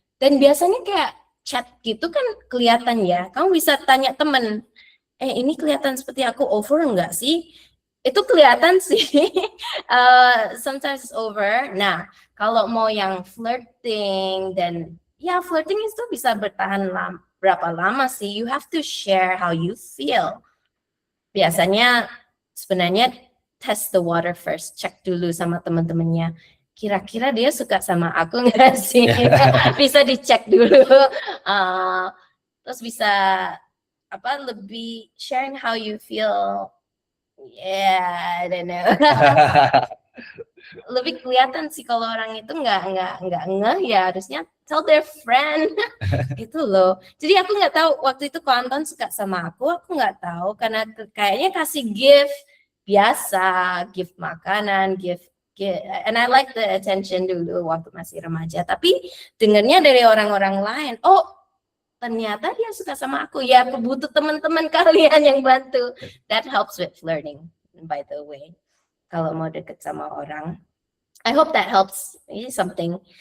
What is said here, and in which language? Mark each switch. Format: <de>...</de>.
<id>Dan biasanya kayak chat gitu kan kelihatan ya, kamu bisa tanya temen, ini kelihatan seperti aku over enggak sih? Itu kelihatan sih.</id> <en>Sometimes it's over.</en> <id>Nah, kalau mau yang flirting dan ya flirting itu bisa bertahan berapa lama sih?</id> <en>You have to share how you feel.</en> <id>Biasanya sebenarnya</id> <en>test the water first,</en> <id>cek dulu sama teman-temannya. Kira-kira dia suka sama aku nggak sih? Bisa dicek dulu. Terus bisa lebih sharing</id> <en>how you feel. Yeah, I don't know.</en> <id>Lebih kelihatan sih kalau orang itu nggak ngeh ya, harusnya</id> <en>tell their friend.</en> <id>Itu loh. Jadi aku nggak tahu waktu itu Anton suka sama aku nggak tahu karena kayaknya kasih gift biasa, gift makanan,</id> <en>gift and I like the attention</en> <id>dulu waktu masih remaja. Tapi dengarnya dari orang-orang lain, oh ternyata dia suka sama aku, ya aku butuh teman-teman kalian yang bantu.</id> <en>That helps with flirting, by the way.</en> <id>Kalau mau deket sama orang,</id> <en>I hope that helps something.</en>